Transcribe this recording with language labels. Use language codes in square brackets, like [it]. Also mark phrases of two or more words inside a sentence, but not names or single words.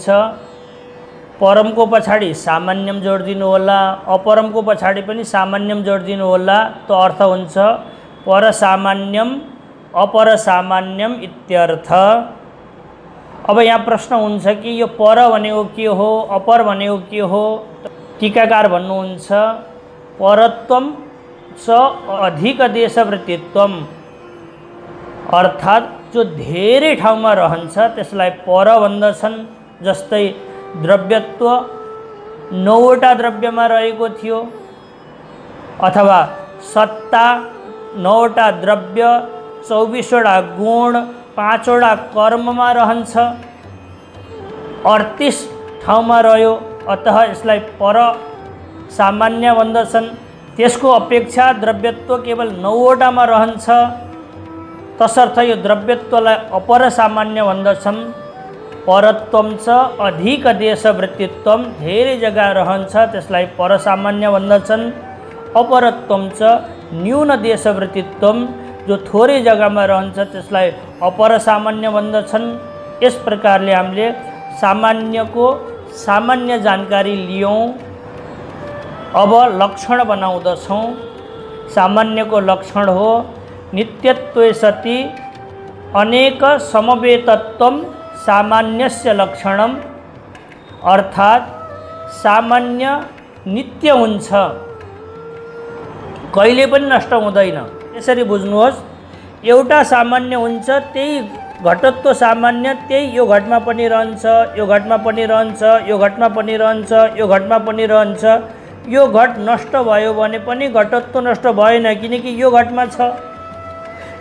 [ne] परमको पछाडि सामान्यम जोडिदिनु होला, अपरमको पछाडि पनि सामान्यम जोडिदिनु होला, तो अर्थ हुन्छ [sa] परसामान्यम अपरसामान्यम इत्यर्थ। [ne] अब यहाँ प्रश्न हुन्छ कि यो पर भनेको के हो, अपर भनेको के हो? टीकाकार भन्नुहुन्छ, [sa] परत्वम च अधिक देशवृत्तित्वम, [ne] अर्थात् जो धेरै ठाउँमा रहन्छ त्यसलाई पर भन्दछन्। जस्तै द्रव्यत्व 9वटा द्रव्यमा रहेको थियो, अथवा सत्ता 9वटा द्रव्य, 24वटा गुण, 5वटा कर्ममा रहन्छ, 38 ठाउँमा रह्यो, अतः यसलाई पर सामान्य भन्दछन्। त्यसको अपेक्षा द्रव्यत्व केवल 9वटामा रहन्छ, तसर्थ यो द्रव्यत्वलाई अपर सामान्य भन्दछन्। [sa] परत्वम च अधिक देशवृत्तित्वम, [ne] धेरै जग्गा रहन्छ त्यसलाई परसामान्य भन्दछन्। [sa] अपरत्वम च न्यून देशवृत्तित्वम, [ne] जो थोरै जग्गामा रहन्छ त्यसलाई अपरसामान्य भन्दछन्। यस प्रकारले हामीले सामान्यको सामान्य जानकारी लियौँ। अब लक्षण बनाउँदछौँ। सामान्यको लक्षण हो [sa] नित्यत्वे सति अनेक समवेतत्वम सामान्यस्य लक्षणम, [ne] अर्थात् सामान्य नित्य हुन्छ, कहिले पनि नष्ट हुँदैन। यसरी बुझ्नुहोस्, एउटा सामान्य हुन्छ, त्यही घटत्व सामान्य, त्यही यो घटमा पनि रहन्छ, यो घटमा पनि रहन्छ, यो घटमा पनि रहन्छ, यो घटमा पनि रहन्छ। यो घट नष्ट भयो भने पनि घटत्व नष्ट भएन, किनकि यो घटमा छ।